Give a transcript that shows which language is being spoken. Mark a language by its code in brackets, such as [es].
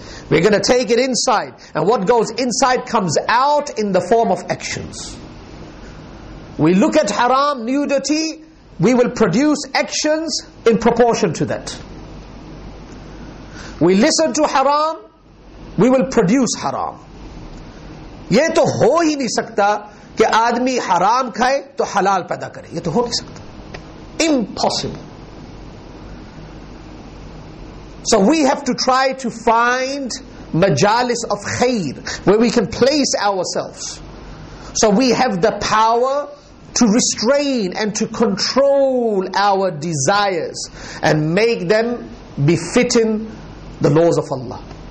[en] We're going to take it inside. And what goes inside comes out in the form of actions. We look at haram, nudity, we will produce actions in proportion to that. We listen to haram, we will produce haram. [hi] ये तो हो ही नहीं सकता कि आदमी हराम खाए तो हलाल पैदा करे. ये तो हो नहीं सकता. [en] Impossible. So we have to try to find majalis of khair where we can place ourselves. So we have the power to restrain and to control our desires and make them befitting the laws of Allah.